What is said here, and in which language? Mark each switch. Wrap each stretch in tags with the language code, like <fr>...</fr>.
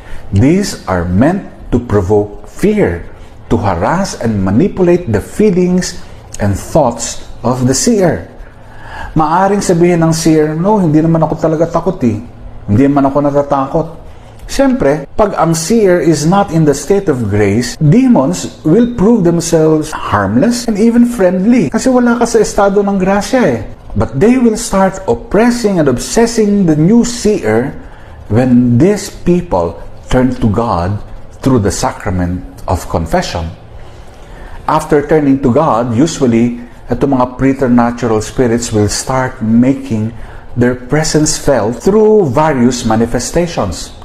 <en>These are meant to provoke fear, to harass and manipulate the feelings and thoughts of the seer.</en> <tl>Maaring sabihin ng seer, no, hindi naman ako talaga takot eh. Hindi naman ako natatakot. Siyempre, pag ang</tl> <en>seer is not in the state of grace, demons will prove themselves harmless and even friendly.</en> <tl>Kasi wala ka sa estado ng grasya eh.</tl> <en>But they will start oppressing and obsessing the new seer when these people turn to God through the sacrament of confession. After turning to God, usually, itong mga preternatural spirits will start making their presence felt through various manifestations.</en>